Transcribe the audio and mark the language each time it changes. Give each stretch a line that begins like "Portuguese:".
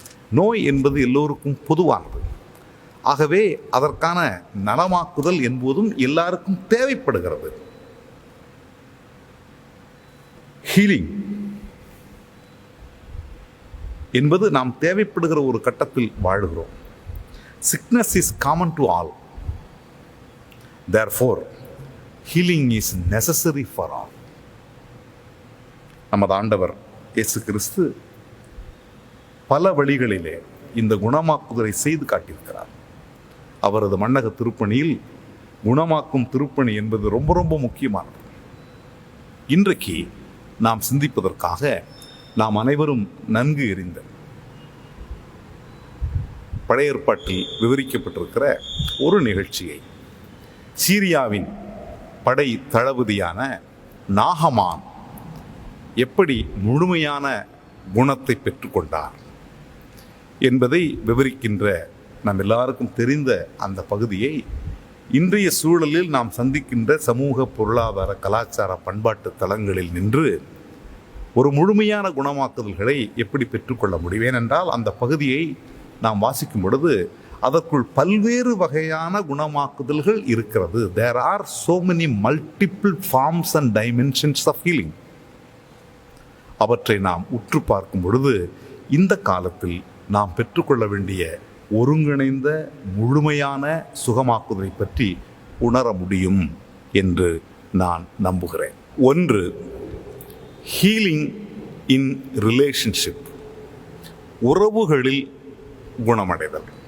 Tamil: நோய் என்பது எல்லோருக்கும் பொதுவானது. ஆகவே அதற்கான நலமாக்குதல் என்பதும் எல்லாருக்கும் தேவைப்படுகிறது. ஹீலிங் என்பது நாம் தேவைப்படுகிற ஒரு கட்டத்தில் வாழுகிறோம்.
English: Sickness is common to all. Therefore, healing is necessary for all.
Tamil: நமது ஆண்டவர் இயேசு கிறிஸ்து பல வழிகளிலே இந்த குணமாக்குதலை செய்து காட்டியிருக்கிறார். அவரது மண்ணக திருப்பணியில் குணமாக்கும் திருப்பணி என்பது ரொம்ப ரொம்ப முக்கியமானது. இன்றைக்கு நாம் சிந்திப்பதற்காக நாம் அனைவரும் நன்கு எறிந்த பழைய ஏற்பாட்டில் விவரிக்கப்பட்டிருக்கிற ஒரு நிகழ்ச்சியை, சீரியாவின் படை தளபதியான நாகமான் எப்படி முழுமையான குணத்தை பெற்றுக்கொண்டார் என்பதை விவரிக்கின்ற நம் எல்லாருக்கும் தெரிந்த அந்த பகுதியை இன்றைய சூழலில் நாம் சந்திக்கின்ற சமூக, பொருளாதார, கலாச்சார, பண்பாட்டு தளங்களில் நின்று ஒரு முழுமையான குணமாக்குதல்களை எப்படி பெற்றுக்கொள்ள முடியும்? ஏனென்றால் அந்த பகுதியை நாம் வாசிக்கும் பொழுது அதற்குள் பல்வேறு வகையான குணமாக்குதல்கள் இருக்கிறது.
English: There are so many multiple forms and dimensions of healing.
Tamil: அவற்றை நாம் உற்று பார்க்கும் பொழுது இந்த காலத்தில் நாம் பெற்றுக்கொள்ள வேண்டிய ஒருங்கிணைந்த முழுமையான சுகமாக்குதலை பற்றி உணர முடியும் என்று நான் நம்புகிறேன். ஒன்று,
English: healing in relationship,
Tamil: உறவுகளில் குணமடைதல்.